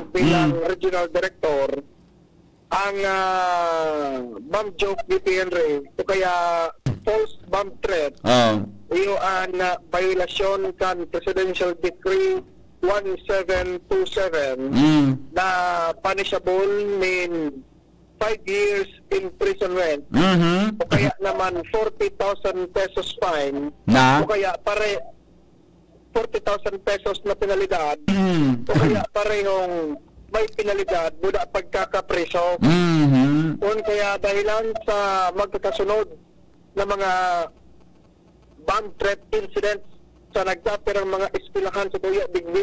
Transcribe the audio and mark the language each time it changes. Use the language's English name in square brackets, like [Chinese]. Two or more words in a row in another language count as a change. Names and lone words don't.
[Bikol] bilang [English] Regional Director. [Bikol] Ang [English] bomb joke [Bikol] ni Henry o kaya [English] false bomb threat [Bikol] iyo ang violasyon kan Presidential Decree 1727 na [English] punishable in 5 years imprisonment [Bikol] o kaya naman 40,000 [English] pesos fine [Bikol] Na? [Filipino] o kaya 40,000 pesos na penalidad o kaya parehong may penalidad mula pagkakapreso. [Bikol] Kung kaya dahilan sa magkakasunod na mga [English] bomb threat incidents [Bikol] sa nagdapir ang mga eskwelahan sa Tuya Digdi